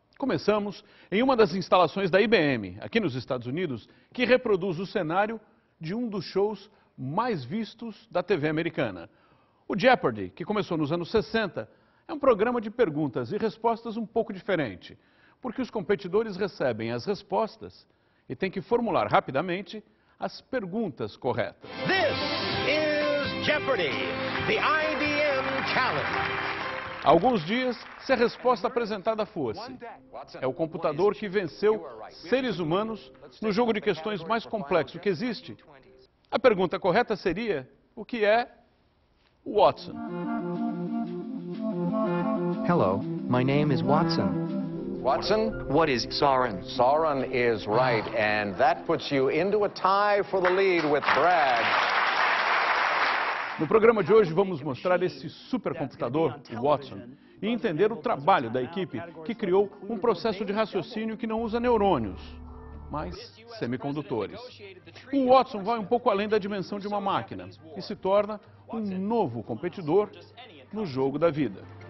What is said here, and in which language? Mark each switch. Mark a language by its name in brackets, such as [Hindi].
[Portuguese] Começamos em uma das instalações da IBM, aqui nos Estados Unidos, que reproduz o cenário de um dos shows mais vistos da TV americana. O Jeopardy, que começou nos anos 60, é um programa de perguntas e respostas um pouco diferente, porque os competidores recebem as respostas e têm que formular rapidamente as perguntas corretas. [English] This is Jeopardy, the IBM Challenge. [Portuguese] Há alguns dias, se a resposta apresentada fosse: é o computador que venceu seres humanos no jogo de questões mais complexo que existe, a pergunta correta seria: o que é o Watson? [English] Hello, my name is Watson. Watson? What is Sauron? Sauron is right, and that puts you into a tie for the lead with Brad. [Portuguese] No programa de hoje vamos mostrar esse supercomputador, o Watson, e entender o trabalho da equipe que criou um processo de raciocínio que não usa neurônios, mas semicondutores. O Watson vai um pouco além da dimensão de uma máquina e se torna um novo competidor no jogo da vida.